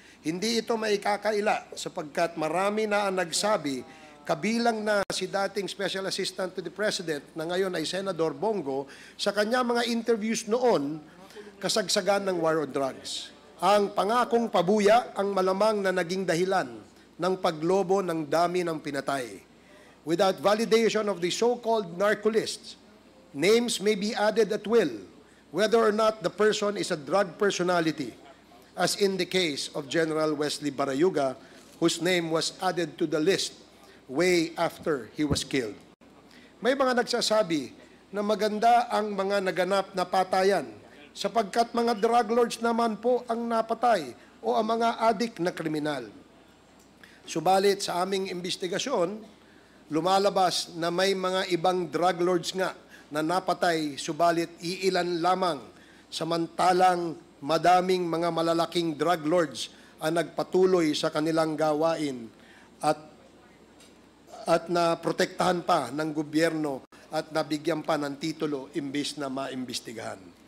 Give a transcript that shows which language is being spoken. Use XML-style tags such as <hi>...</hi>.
<tl>Hindi ito maikakaila sapagkat marami na ang nagsabi, kabilang na si dating Special Assistant to the President na ngayon ay Senador Bongo, sa kanya mga interviews noon, kasagsagan ng war on drugs. Ang pangakong pabuya ang malamang na naging dahilan ng paglobo ng dami ng pinatay.</tl> <en>Without validation of the so-called narco-lists, names may be added at will, whether or not the person is a drug personality, as in the case of General Wesley Barayuga, whose name was added to the list way after he was killed.</en> <tl>May mga nagsasabi na maganda ang mga naganap na patayan sapagkat mga drug lords naman po ang napatay o ang mga adik na kriminal. Subalit sa aming investigasyon, lumalabas na may mga ibang drug lords nga na napatay, subalit iilan lamang, samantalang madaming mga malalaking drug lords ang nagpatuloy sa kanilang gawain at naprotektahan pa ng gobyerno at nabigyan pa ng titulo imbis na maimbestigahan.</tl>